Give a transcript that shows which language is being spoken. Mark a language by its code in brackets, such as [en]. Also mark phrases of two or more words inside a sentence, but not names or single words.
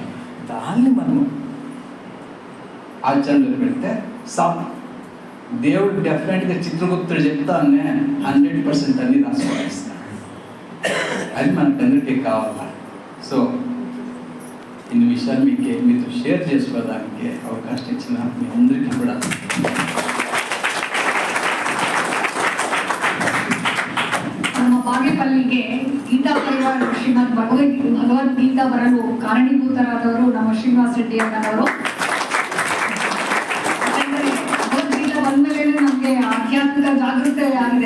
[te] దాన్ని మనము ఆచరణలో పెడితే దేవుడు డెఫినెట్గా చిత్రగుప్తుడు చెప్తానే 100% అన్ని రాసిస్తాడు. అది మనకందరికీ కావాలా. సో ఇన్ని విషయాలు మీతో షేర్ చేసుకోవడానికి అవకాశం ఇచ్చిన మీ అందరికీ కూడా [kn] ನಮ್ಮ ಬಾಗೇಪಲ್ಲಿಗೆ ಗೀತಾ ಪರಿವಾರ ಶ್ರೀಮದ್ ಭಗವದ್ಗೀತಾ ಬರಲು ಕಾರಣೀಭೂತರಾದವರು ನಮ್ಮ ಶ್ರೀನಿವಾಸ ರೆಡ್ಡಿ ಅಣ್ಣನವರು. ಯಾಕಂದ್ರೆ ಭಗವದ್ಗೀತಾ ಬಂದ್ಮೇಲೆ ನಮಗೆ ಆಧ್ಯಾತ್ಮಿಕ ಜಾಗೃತಿ ಆಗಿದೆ.